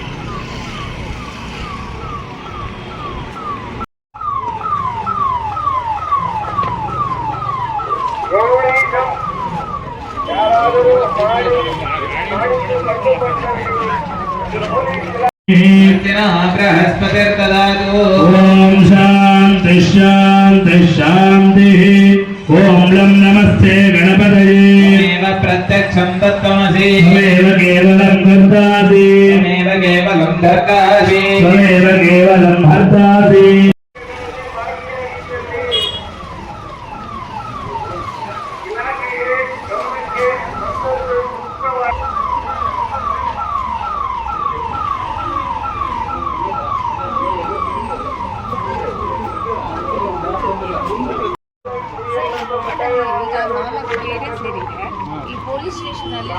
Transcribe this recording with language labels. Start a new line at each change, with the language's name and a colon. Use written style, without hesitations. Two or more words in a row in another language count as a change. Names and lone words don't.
Kannada: ಯಾರಾದರೂ ಮಾಡಿದ್ದು ಕಂಡುಬಂದಲ್ಲಿ
Sanskrit: ಓಂ ಶಾಂತಿ ಶಾಂತಿ ಶಾಂತಿ. ಓಂ ಲಂ ನಮಸ್ತೆ ಗಣಪತಯೇ ಪ್ರತ್ಯಕ್ಷಂ ತತ್ವಮಸಿ ತ್ವಮೇವ ಕೇವಲಂ ಕರ್ತಾಸಿ ತ್ವಮೇವ ಕೇವಲಂ ಧರ್ತಾಸಿ ತ್ವಮೇವ ಕೇವಲಂ ಹರ್ತಾಸಿ.
Kannada: ಇಲಾಖೆಗೆ ಗಮನಕ್ಕೆ ಮತ್ತೊಂದು ಮುಖ್ಯವಾದ ಈ
English: police station
Kannada: ಅಲ್ಲಿ